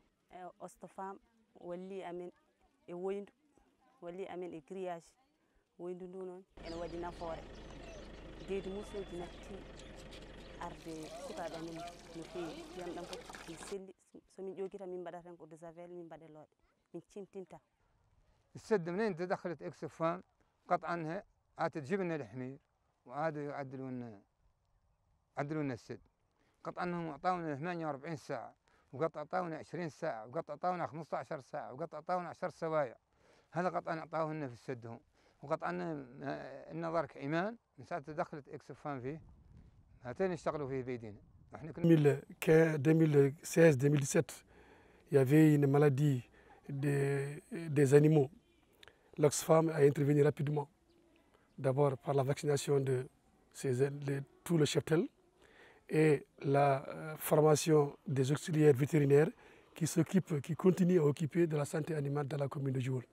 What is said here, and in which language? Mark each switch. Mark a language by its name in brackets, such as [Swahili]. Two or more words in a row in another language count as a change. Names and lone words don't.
[Fula] Oxfam walli amen e woyndu walli amen e grillage woyndu ndu noon ene waɗi nafoore deydi musuji natti arde sukaɓe amen no fewi ndiyam ɗam fof mi selli somin ƴoguita min mbaɗata tan ko [French] de javel [Fula] min mbaɗeloɗe min cimtinta. [Arabic] السد منين تدخلت اكسفام قطعا عادت جبنا الحمير وعادوا يعدلون السد قطعا انهم اعطونا 48 ساعه وقط اعطونا 20 ساعه وقط اعطونا 15 ساعه وقط اعطونا 10 سوايع هذا قطعا اعطوه لنا في السد هم وقطعا النظر كايمان من ساعه دخلت اكسفام فيه هاتين اشتغلوا فيه بايدينا. [French] 2016-2017 il y avait une maladie des animaux. L'Oxfam a intervenu rapidement, d'abord par la vaccination de tout le cheptel et la formation des auxiliaires vétérinaires qui continuent à occuper de la santé animale dans la commune de Djoul.